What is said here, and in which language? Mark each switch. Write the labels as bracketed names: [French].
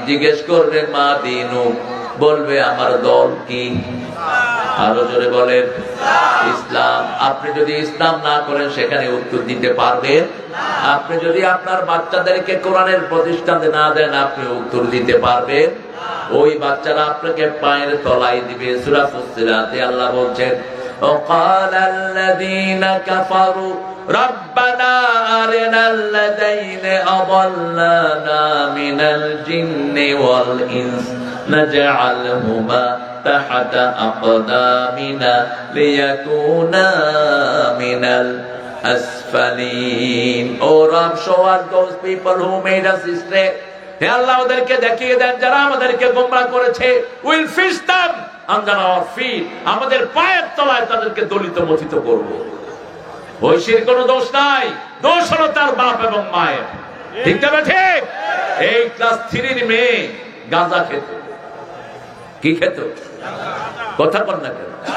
[Bangla] জিজ্ঞেস করবে মা দীনুক, বলবে আমার দল কি? আরো জোরে বলেন ইসলাম। আপনি যদি ইসলাম না করেন সেখানে উত্তর দিতে পারবেন? আপনি যদি আপনার বাচ্চাদেরকে কোরআনের প্রতিষ্ঠান না দেন আপনি উত্তর দিতে পারবেন? ওই বাচ্চারা আপনাকে পায়ের তলায় দিবে। সূরা ফুসসিলাতে আল্লাহ বলছেন [Arabic] وقال الذين كفروا ربنا أرنا الذين أضلنا من الجن والإنس نجعلهما تحت أقدامنا ليكونا من الأسفلين. [English] Oh Rabb, show us those people who made us stray. [Bangla] হে আল্লাহ, ওদেরকে দেখিয়ে দেন যারা আমাদেরকে গোমরাহ করেছে। [English] We'll fish them under our feet. [Bangla] আমাদের পায়ের তলায় তাদেরকে দলিত মথিত করব। ঐশীর কোনো দোষ নাই, দোষ হলো তার বাপ এবং মায়ের। ঠিক তবে ঠিক। এই ক্লাস 3 এর মেয়ে গাঁজা খেত। কি খেত? কথা বল না কেন?